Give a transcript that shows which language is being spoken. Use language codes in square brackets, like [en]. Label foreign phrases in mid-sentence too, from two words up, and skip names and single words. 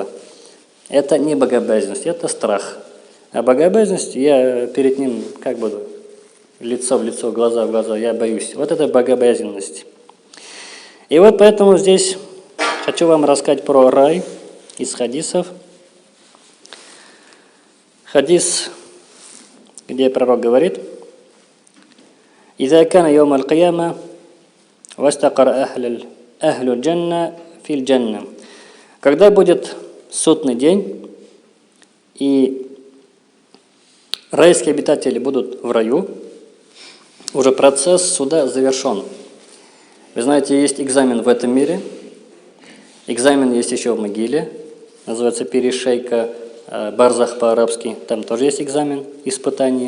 [ru] Это не богобоязненность, это страх. А богобоязненность, я перед ним как буду лицо в лицо, глаза в глаза, я боюсь. Вот это богобоязненность. И вот поэтому здесь хочу вам рассказать про рай из хадисов. Хадис, где пророк говорит: [ar] «إذا كان يوم القيامة، واستقر أهل الجنة في الجنة». [ru] Когда будет судный день, и райские обитатели будут в раю, уже процесс суда завершен. Вы знаете, есть экзамен в этом мире, экзамен есть еще в могиле, называется перешейка, барзах по-арабски, там тоже есть экзамен, испытание.